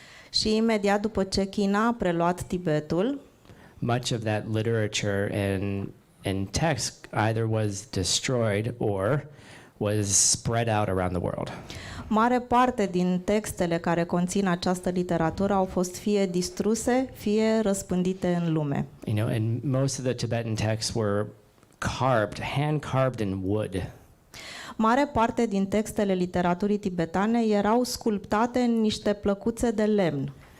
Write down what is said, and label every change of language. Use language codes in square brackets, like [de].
[ro] Și imediat după ce China a preluat Tibetul, [en] much of that literature and text either was destroyed or was spread out around the world. [ro] mare parte din textele care conțin această literatură au fost fie distruse, fie răspândite în lume. [en] You know, and most of the Tibetan texts were hand-carved in wood. [ro] Mare parte din textele literaturii tibetane erau sculptate în niște plăcuțe de lemn,